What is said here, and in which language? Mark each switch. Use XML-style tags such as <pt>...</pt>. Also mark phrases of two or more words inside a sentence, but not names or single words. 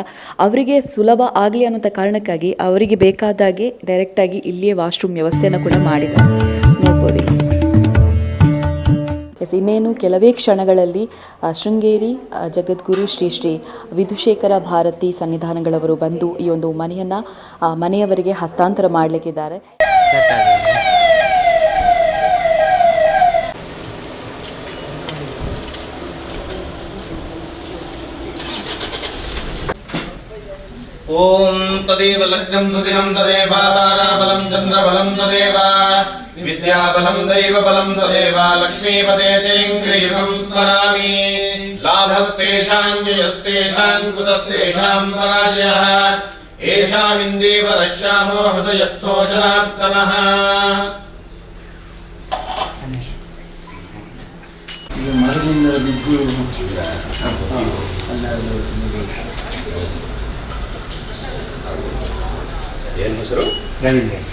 <kn>ಅವರಿಗೆ ಸುಲಭ ಆಗಲಿ ಅನ್ನೋಂಥ ಕಾರಣಕ್ಕಾಗಿ ಅವರಿಗೆ ಬೇಕಾದಾಗೆ ಡೈರೆಕ್ಟಾಗಿ ಇಲ್ಲಿಯೇ ವಾಶ್ರೂಮ್ ವ್ಯವಸ್ಥೆಯನ್ನು ಕೂಡ ಮಾಡಿದ್ದಾರೆ. ನೋಡ್ಬೋದು. ಇನ್ನೇನು ಕೆಲವೇ ಕ್ಷಣಗಳಲ್ಲಿ ಶೃಂಗೇರಿ ಜಗದ್ಗುರು ಶ್ರೀ ಶ್ರೀ ವಿಧುಶೇಖರ ಭಾರತಿ ಸನ್ನಿಧಾನಗಳವರು ಬಂದು ಈ ಒಂದು ಮನೆಯನ್ನು ಮನೆಯವರಿಗೆ ಹಸ್ತಾಂತರ ಮಾಡಲಿಕ್ಕಿದ್ದಾರೆ.</kn> <sa>ಓಂ ತದೇವ ಲಗ್ನಂ ಸುದಿನಂ ತದೇವ ತಾರಾಬಲಂ ಚಂದ್ರಬಲಂ ತದೇವ ವಿದ್ಯಾಬಲಂ ದೈವಬಲಂ ತದೇವ ಲಕ್ಷ್ಮೀಪದೇ ತೇಂಗ್ರಿಯುಗಂ ಸ್ಮರಾಮಿ. ಲಾಭಸ್ತೇಷಾಂ ಜಯಸ್ತೇಷಾಂ ಕುತಸ್ತೇಷಾಂ ಪರಾಜಯಃ ಏಷಾಮಿಂದೇವ ರಶ್ಯಾಮೋ ಹೃದಯಸ್ಥೋ ಜನಾರ್ದನಃ.</sa> <kn>ಏನು ಹೆಸರು? ರವೀಂದ್ರ.</kn>